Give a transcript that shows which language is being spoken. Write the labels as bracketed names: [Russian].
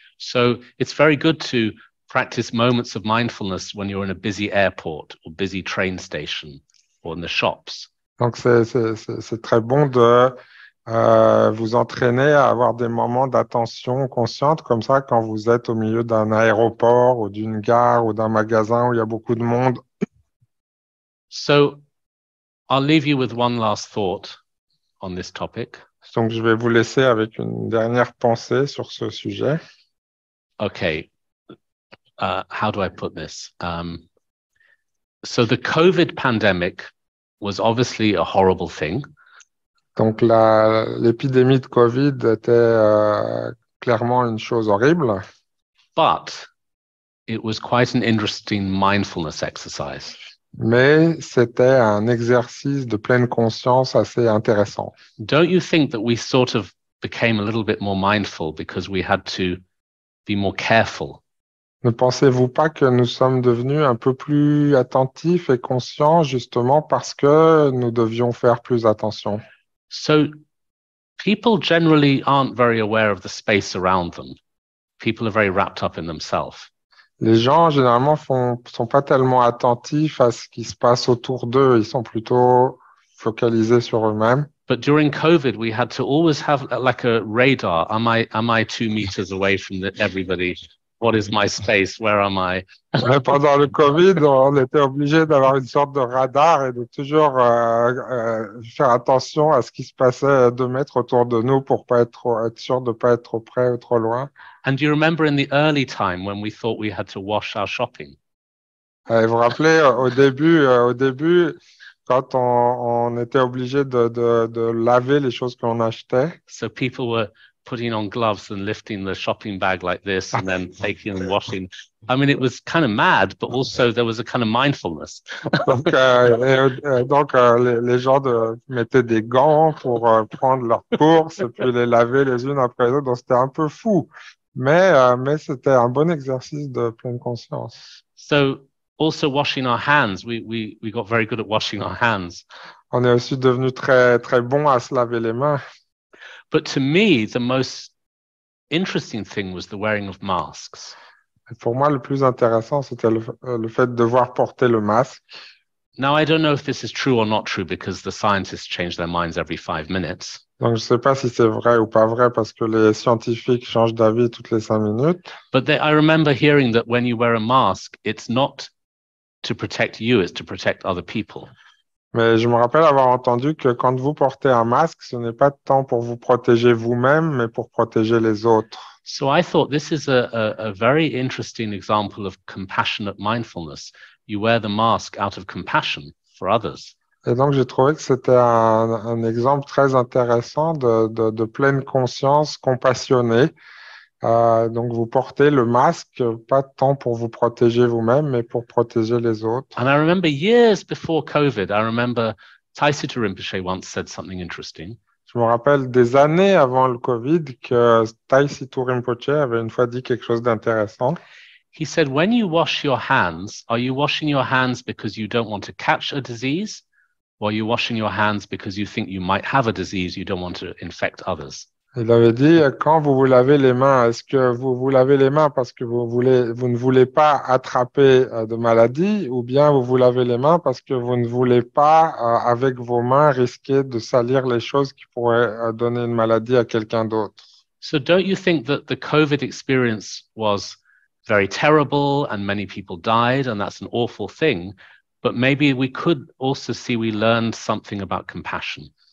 [English] So it's very good to practice moments of mindfulness when you're in a busy airport or busy train station or in the shops. [French] Donc c'est très bon de vous entraîner à avoir des moments d'attention consciente comme ça quand vous êtes au milieu d'un aéroport ou d'une gare ou d'un magasin où il y a beaucoup de monde. [English] So I'll leave you with one last thought on this topic. [French] Donc je vais vous laisser avec une dernière pensée sur ce sujet. [English] Okay, how do I put this? So the COVID pandemic was obviously a horrible thing. [French] Donc l'épidémie de Covid était clairement une chose horrible. [English] But it was quite an interesting mindfulness exercise. [French] Mais c'était un exercice de pleine conscience assez intéressant. [English] Don't you think that we sort of became a little bit more mindful because we had to be more careful? [French] Ne pensez-vous pas que nous sommes devenus un peu plus attentifs et conscients justement parce que nous devions faire plus attention? [English] So people generally aren't very aware of the space around them. People are very wrapped up in themselves. [French] Les gens, généralement, sont pas tellement attentifs à ce qui se passe autour d'eux. Ils sont plutôt focalisés sur eux-mêmes. [English] But during COVID, we had to always have like a radar. Am I 2 meters away from everybody? What is my space? Where am I? [French] Mais pendant le Covid, on était obligé d'avoir une sorte de radar et de toujours faire attention à ce qui se passait à 2 mètres autour de nous pour pas être sûr de pas être trop près ou trop loin. [English] And do you remember in the early time when we thought we had to wash our shopping? [French] Vous vous rappelez, au début, quand on était obligé de laver les choses qu'on achetait. [English] So people were putting on gloves and lifting the shopping bag like this and then taking and washing. I mean, it was kind of mad, but also there was a kind of mindfulness. [French] Donc, les gens mettaient des gants pour prendre leurs courses et puis les laver les unes après les autres. Donc, c'était un peu fou. Mais c'était un bon exercice de pleine conscience. [English] So also washing our hands, we got very good at washing our hands. [French] On est aussi devenu très, très bon à se laver les mains. [English] But to me, the most interesting thing was the wearing of masks. [French] Et pour moi, le plus intéressant, c'était le fait de devoir porter le masque. [English] Now, I don't know if this is true or not true because the scientists change their minds every 5 minutes. [French] Donc, je sais pas si c'est vrai ou pas vrai parce que les scientifiques changent d'avis toutes les 5 minutes. [English] But I remember hearing that when you wear a mask, it's not to protect you, it's to protect other people. [French] Mais je me rappelle avoir entendu que quand vous portez un masque, ce n'est pas tant pour vous protéger vous-même, mais pour protéger les autres. [English] So I thought this is a very interesting example of compassionate mindfulness. You wear the mask out of compassion for others. [French] Et donc, j'ai trouvé que c'était un exemple très intéressant de pleine conscience compassionnée. Donc, vous portez le masque, pas tant pour vous protéger vous-même, mais pour protéger les autres. [English] And I remember years before COVID, I remember Taisita Rinpoche once said something interesting. [French] Je me rappelle des années avant le Covid que Taisita Rinpoche avait une fois dit quelque chose d'intéressant. [English] He said, when you wash your hands, are you washing your hands because you don't want to catch a disease? Or are you washing your hands because you think you might have a disease, you don't want to infect others? [French] Il avait dit, quand vous vous lavez les mains, est-ce que vous vous lavez les mains parce que vous ne voulez pas attraper de maladie, ou bien vous vous lavez les mains parce que vous ne voulez pas, avec vos mains, risquer de salir les choses qui pourraient donner une maladie à quelqu'un d'autre? [English] So don't you think that the COVID experience was very terrible and many people died, and that's an awful thing? But maybe we could also see we learned something about compassion.